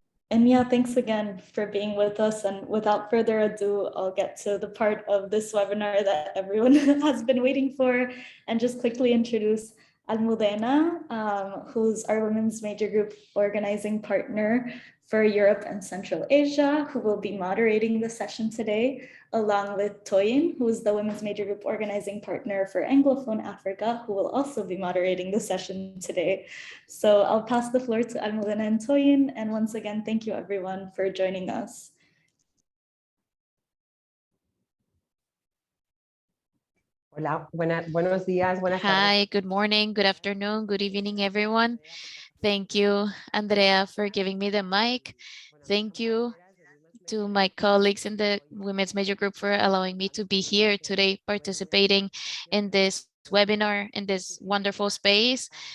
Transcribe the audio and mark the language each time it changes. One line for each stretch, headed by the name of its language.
English: And yeah, thanks again for being with us. And without further ado, I'll get to the part of this webinar that everyone has been waiting for, and just quickly introduce Almudena, who's our women's major group organizing partner for Europe and Central Asia, who will be moderating the session today, along with Toyin, who is the women's major group organizing partner for Anglophone Africa, who will also be moderating the session today. So I'll pass the floor to Almudena and Toyin. And once again, thank you everyone for joining us.
Spanish: Hola, buenos días, buenas tardes.
English: Hi, good morning, good afternoon, good evening, everyone. Thank you, Andrea, for giving me the mic. Thank you to my colleagues in the Women's Major Group for allowing me to be here today participating in this webinar, in this wonderful space.